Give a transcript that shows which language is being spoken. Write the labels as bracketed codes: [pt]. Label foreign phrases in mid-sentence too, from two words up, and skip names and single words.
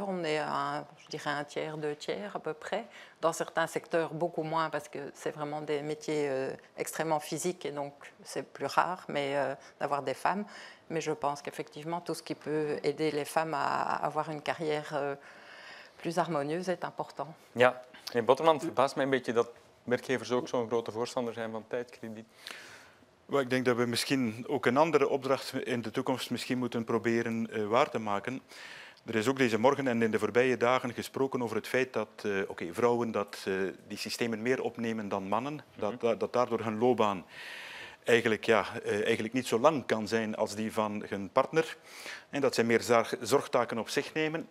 [fr] On est à, je dirais, 1/3, 2/3 à peu près. Dans certains secteurs, beaucoup moins, parce que c'est vraiment des métiers extrêmement physiques et donc c'est plus rare d'avoir des femmes. Mais je pense qu'effectivement, tout ce qui peut aider les femmes à avoir une carrière plus harmonieus est important. [nl] Ja, in Botterman verbaast mij een beetje dat werkgevers ook zo'n grote voorstander zijn van tijdkrediet. Well, ik denk dat we misschien ook een andere opdracht in de toekomst misschien moeten proberen waar te maken. Er is ook deze morgen en in de voorbije dagen gesproken over het feit dat vrouwen die systemen meer opnemen dan mannen, dat daardoor hun loopbaan eigenlijk niet zo lang kan zijn als die van hun partner en dat zij meer zorgtaken op zich nemen.